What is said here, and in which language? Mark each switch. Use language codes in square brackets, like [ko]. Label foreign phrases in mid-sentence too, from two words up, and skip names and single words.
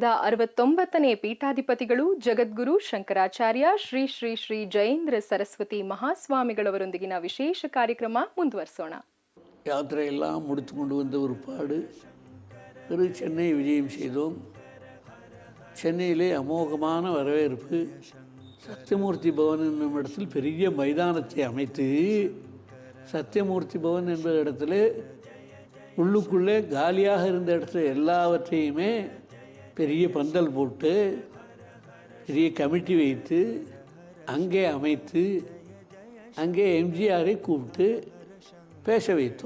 [kn] 69ನೇ ಪೀಠಾಧಿಪತಿಗಳು ಜಗದ್ಗುರು ಶಂಕರಾಚಾರ್ಯ ಶ್ರೀ ಶ್ರೀ ಶ್ರೀ ಜಯೇಂದ್ರ ಸರಸ್ವತಿ ಮಹಾಸ್ವಾಮಿಗಳವರೊಂದಿಗಿನ ವಿಶೇಷ ಕಾರ್ಯಕ್ರಮ ಮುಂದುವರಿಸೋಣ. [ta] யாத்திரையெல்லாம் முடித்து கொண்டு வந்த ஒரு பாடு சென்னை விஜயம் செய்தோம். சென்னையிலே அமோகமான வரவேற்பு. சத்தியமூர்த்தி பவன் என்னும் இடத்தில் பெரிய மைதானத்தை அமைத்து சத்தியமூர்த்தி பவன் என்ற இடத்துல உள்ளுக்குள்ளே காலியாக இருந்த இடத்துல எல்லாவற்றையுமே பெரிய பந்தல் போட்டு பெரிய கமிட்டி வைத்து அங்கே அமைத்து அங்கே எம்ஜிஆரை கூப்பிட்டு பேச வைத்தோம்.